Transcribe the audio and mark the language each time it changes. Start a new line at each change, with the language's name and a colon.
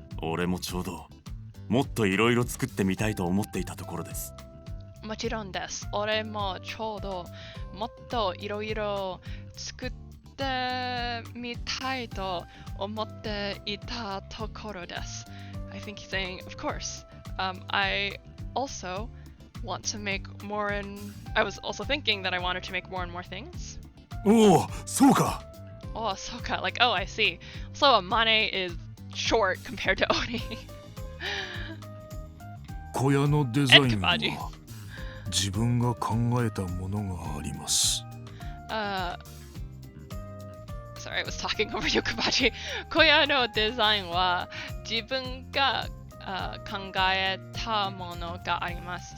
Japanese: 俺もちょうどもっといろいろ作ってみたいと思っていたところです。もちろんです。俺もちょうどもっといろいろ作ってみたいと思っていたところです。
English: I think he's saying, of course. I also want to make more and I was also thinking that I wanted to make more and more things.
Japanese: おお、そうか。
English: Oh, Soka, like, oh, I see. So Amane is short compared to Oni.
Japanese: 小屋のデザイン
English: And Kabaji.
Japanese: は自分が考えたものがあります。
English: Sorry, I was talking over you, Kabaji.
Japanese: Koya no design wa jibun ga kangaeta mono ga arimasu.